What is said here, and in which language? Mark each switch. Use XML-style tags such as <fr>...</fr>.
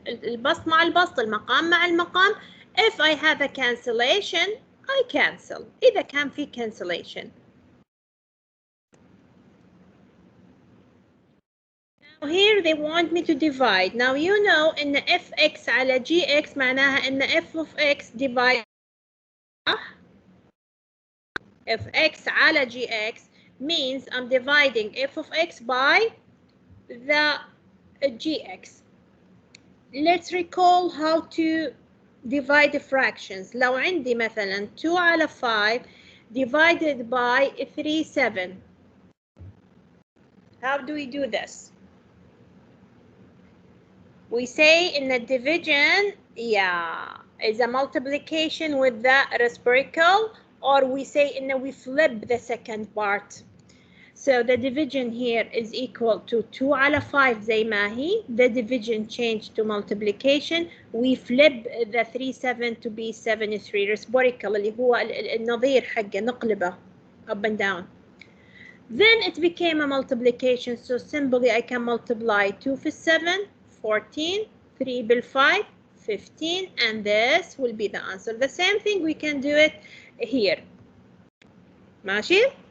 <ar>البسط مع البسط, المقام مع المقام.</ar> <en>If I have a cancellation, I cancel.</en> <ar>إذا كان في cancellation.</ar> <en>Now here they want me to divide. Now you know</en> <ar>إن</ar> <en>fx على gx</en> <ar>معناها إن</ar> <en>f of x divide fx</en> <ar>على</ar> <en>gx means I'm dividing f of x by the gx. Let's recall how to divide the fractions.</en> <ar>لو عندي مثلا 2 على 5</ar> <en>divided by</en> <ar>3, 7.</ar> <en>How do we do this? We say in the division, yeah, is a multiplication with the reciprocal, or we say in the, we flip the second part. So the division here is equal to 2</en> <ar>على</ar> <en>5</en> <ar>زي ما هي.</ar> <en>The division changed to multiplication. We flip the 3, 7 to be 7, 3.</en> <ar>Reciprocal اللي هو النظير حقه نقلبه</ar> <en>up and down. Then it became a multiplication. So simply I can multiply 2</en> <ar>في</ar> <en>7, 14, 3</en> <ar>بال</ar> <en>5, 15, and this will be the answer. The same thing we can do it here.</en> <ar>ماشي?</ar>